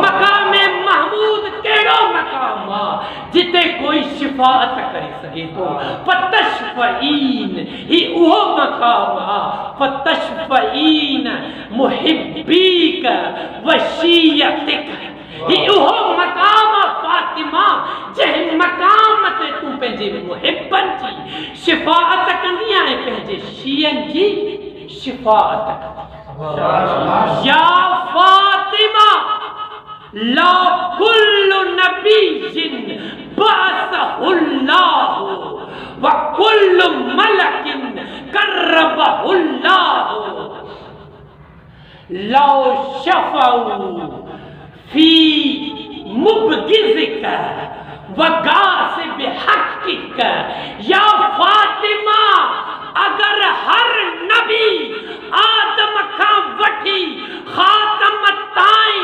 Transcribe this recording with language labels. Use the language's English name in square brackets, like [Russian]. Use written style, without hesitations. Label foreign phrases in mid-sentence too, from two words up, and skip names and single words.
[Sindhi] मकामे महमूद केड़ो मकाम आ जिते कोई शिफाअत करे सके तो, फतशफ़ईन ही उहो मकाम आ, [Arabic] فتشفعين محبيك وشيعتك, [Sindhi] ही उहो मकाम आ फातिमा जंहिं मकाम ते तूं पंहिंजे मुहिबन जी शिफाअत कंदी आहे, पंहिंजे शियन जी शिफाअत कंदी। [Arabic] يا فاطمة لو كل نبي بعثه الله وكل ملك قربه الله لو شفعوا في مبغضك وغاصب حقك. [Sindhi] या फातिमा अगर हर नबी आदम खां वठी खातम ताईं,